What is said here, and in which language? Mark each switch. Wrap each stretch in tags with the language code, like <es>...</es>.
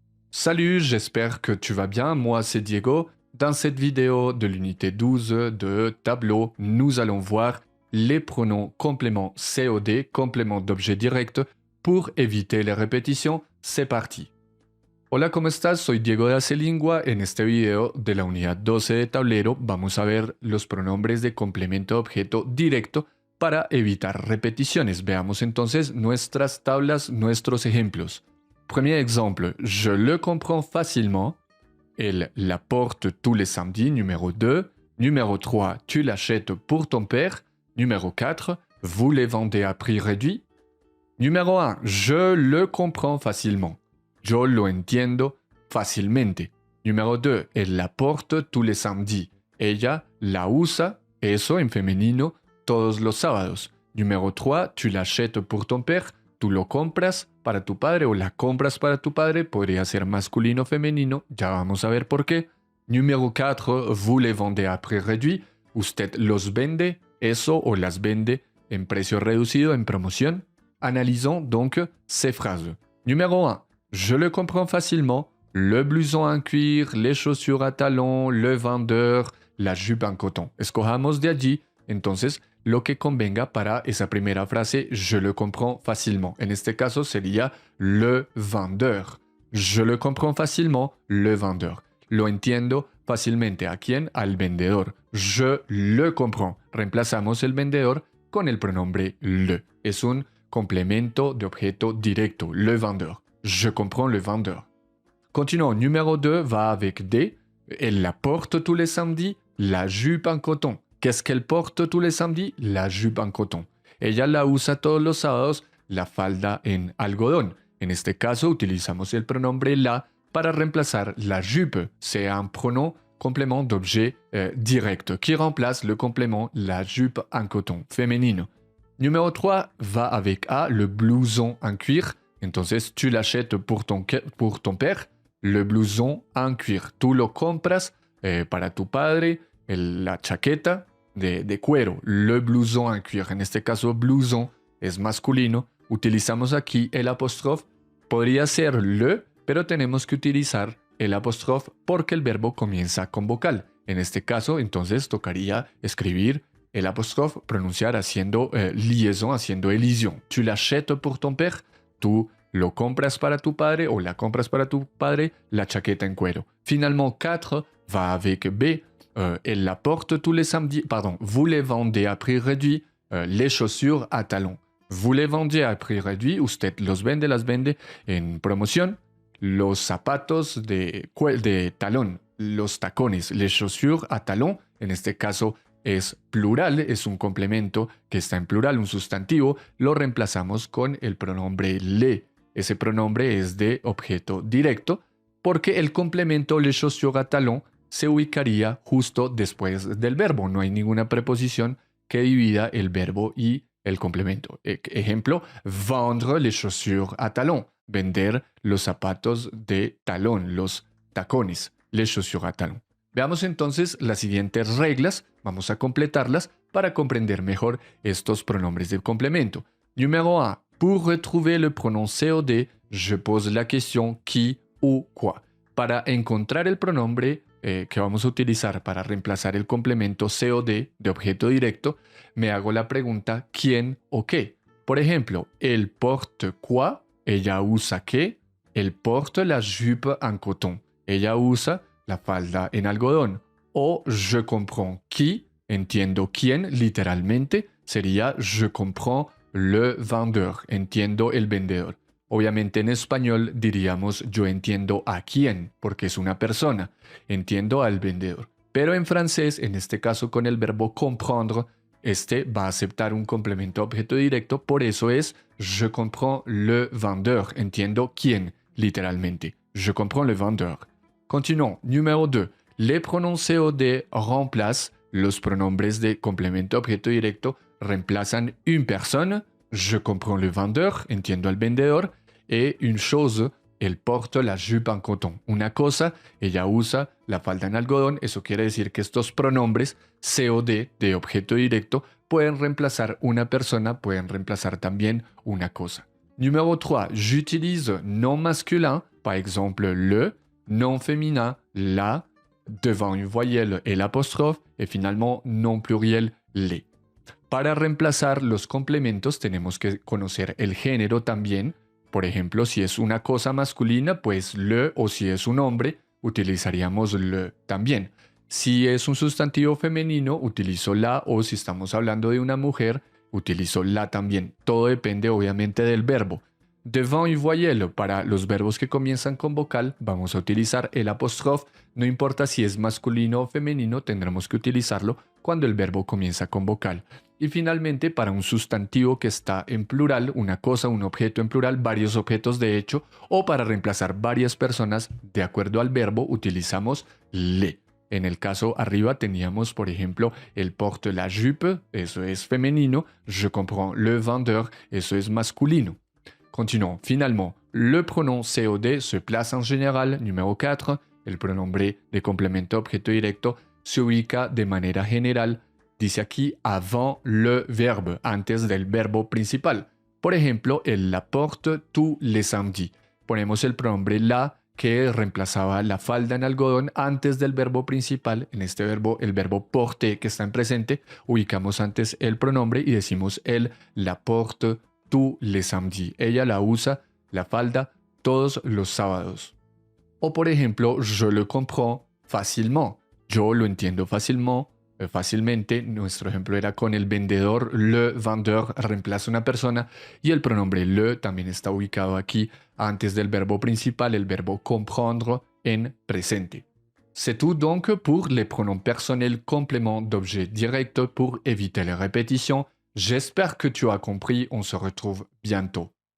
<fr>Salut, j'espère que tu vas bien. Moi, c'est Diego. Dans cette vidéo de l'unité 12 de tableau, nous allons voir les pronoms compléments COD, complément d'objet direct, pour éviter les répétitions. C'est parti.</fr> <es>Hola, ¿cómo estás? Soy Diego de Acelingua. En este video de la unidad 12 de tablero vamos a ver los pronombres de complemento de objeto directo para evitar repeticiones. Veamos entonces nuestras tablas, nuestros ejemplos.</es> <fr>Premier exemple, je le comprends facilement. Elle l'apporte tous les samedis, numéro 2. Numéro 3, tu l'achètes pour ton père. Numéro 4, vous les vendez à prix réduit. Numéro 1, je le comprends facilement.</fr> <es>Yo lo entiendo fácilmente.</es> <fr>Numéro 2, elle la porte tous les samedis.</fr> <es>Ella la usa, eso en femenino, todos los sábados.</es> <fr>Numéro 3, tu l'achètes pour ton père.</fr> <es>Tú lo compras para tu padre o la compras para tu padre. Podría ser masculino o femenino. Ya vamos a ver por qué.</es> <fr>Numéro 4, vous les vendez à prix réduit.</fr> <es>Usted los vende, eso o las vende en precio reducido, en promoción.</es> <fr>Analysons donc ces phrases. Numéro 1. Je le comprends facilement. Le blouson en cuir, les chaussures à talons, le vendeur, la jupe en coton.</fr> <es>Escojamos de allí, entonces, lo que convenga para esa primera frase,</es> <fr>je le comprends facilement.</fr> <es>En este caso sería le vendeur.</es> <fr>Je le comprends facilement, le vendeur.</fr> <es>Lo entiendo fácilmente. ¿A quién? Al vendedor.</es> <fr>Je le comprends.</fr> <es>Reemplazamos el vendedor con el pronombre le. Es un complemento de objeto directo, le vendeur.</es> <fr>Je comprends le vendeur. Continuons. Numéro 2 va avec des. Elle la porte tous les samedis, la jupe en coton. Qu'est-ce qu'elle porte tous les samedis? La jupe en coton.</fr> <es>Ella la usa todos los sábados, la falda en algodón. En este caso utilizamos el pronombre la para reemplazar la jupe.</es> <fr>C'est un pronom complément d'objet direct qui remplace le complément la jupe en coton féminino. Numéro 3 va avec A, le blouson en cuir. Entonces, tu l'achètes pour ton père, le blouson en cuir.</fr> <es>Tú lo compras para tu padre, la chaqueta de cuero,</es> <fr>le blouson en cuir.</fr> <es>En este caso, blouson es masculino. Utilizamos aquí el apóstrofe. Podría ser le, pero tenemos que utilizar el apóstrofe porque el verbo comienza con vocal. En este caso, entonces, tocaría escribir el apóstrofe, pronunciar haciendo liaison, haciendo elisión.</es> <fr>Tu l'achètes pour ton père.</fr> <es>Tú lo compras para tu padre o la compras para tu padre, la chaqueta en cuero.</es> <fr>Finalement, 4 va avec B. Elle la porte tous les samedis. Pardon, vous les vendez à prix réduit les chaussures à talons. Vous les vendez à prix réduit.</fr> <es>Usted los vende, las vende en promoción. Los zapatos de talón, los tacones,</es> <fr>les chaussures à talons.</fr> <es>En este caso es plural, es un complemento que está en plural, un sustantivo. Lo reemplazamos con el pronombre le. Ese pronombre es de objeto directo porque el complemento</es> <fr>les chaussures à talons</fr> <es>se ubicaría justo después del verbo. No hay ninguna preposición que divida el verbo y el complemento. Ejemplo,</es> <fr>vendre les chaussures à talons.</fr> <es>Vender los zapatos de talón, los tacones,</es> <fr>les chaussures à talons.</fr> <es>Veamos entonces las siguientes reglas. Vamos a completarlas para comprender mejor estos pronombres de complemento. Numéro 1.</es> <fr>Pour retrouver le pronom COD, je pose la question qui ou quoi.</fr> <es>Para encontrar el pronombre que vamos a utilizar para reemplazar el complemento COD de objeto directo, me hago la pregunta ¿quién o qué? Por ejemplo,</es> <fr>elle porte quoi?</fr> <es>Ella usa qué?</es> <fr>Elle porte la jupe en coton.</fr> <es>Ella usa la falda en algodón. O</es> <fr>je comprends qui,</fr> <es>entiendo quién, literalmente, sería</es> <fr>je comprends le vendeur,</fr> <es>entiendo el vendedor. Obviamente en español diríamos yo entiendo a quién, porque es una persona, entiendo al vendedor. Pero en francés, en este caso con el verbo comprendre, este va a aceptar un complemento objeto directo, por eso es</es> <fr>je comprends le vendeur,</fr> <es>entiendo quién, literalmente.</es> <fr>Je comprends le vendeur. Continuons. Numéro 2. Les pronoms COD remplacent</fr> <es>los pronombres de complemento objeto directo, reemplazan</es> <fr>une personne, je comprends le vendeur,</fr> <es>entiendo al vendedor,</es> <fr>et une chose, elle porte la jupe en coton.</fr> <es>Una cosa, ella usa la falda en algodón. Eso quiere decir que estos pronombres COD de objeto directo pueden reemplazar una persona, pueden reemplazar también una cosa.</es> <fr>Numéro 3, j'utilise non masculin par exemple le, nom féminin, la, devant une voyelle</fr> <es>el apóstrofe</es> <fr>et finalement nom pluriel les.</fr> <es>Para reemplazar los complementos tenemos que conocer el género también. Por ejemplo, si es una cosa masculina, pues le, o si es un hombre, utilizaríamos le también. Si es un sustantivo femenino, utilizo la, o si estamos hablando de una mujer, utilizo la también. Todo depende obviamente del verbo.</es> <fr>Devant une voyelle,</fr> <es>para los verbos que comienzan con vocal, vamos a utilizar el apóstrofe. No importa si es masculino o femenino, tendremos que utilizarlo cuando el verbo comienza con vocal. Y finalmente, para un sustantivo que está en plural, una cosa, un objeto en plural, varios objetos de hecho, o para reemplazar varias personas de acuerdo al verbo, utilizamos le. En el caso arriba teníamos, por ejemplo,</es> <fr>el porte la jupe,</fr> <es>eso es femenino,</es> <fr>je comprends le vendeur,</fr> <es>eso es masculino.</es> <fr>Continuons. Finalement, le pronom COD se place en général, numéro 4.</fr> <es>El pronombre de complemento objeto directo se ubica de manera general, dice aquí,</es> <fr>avant le verbe,</fr> <es>antes del verbo principal. Por ejemplo,</es> <fr>elle la porte tous les samedis.</fr> <es>Ponemos el pronombre la, que reemplazaba la falda en algodón antes del verbo principal. En este verbo, el verbo porter, que está en presente, ubicamos antes el pronombre y decimos</es> <fr>elle la porte tous les samedis.</fr> <es>Ella la usa, la falda, todos los sábados. O por ejemplo,</es> <fr>je le comprends facilement.</fr> <es>Yo lo entiendo fácilmente. Nuestro ejemplo era con el vendedor. Le vendeur reemplaza una persona y el pronombre le también está ubicado aquí antes del verbo principal, el verbo comprendre en presente.</es> <fr>C'est tout donc pour les pronoms personnels compléments d'objet direct pour éviter les répétitions. J'espère que tu as compris, on se retrouve bientôt.</fr>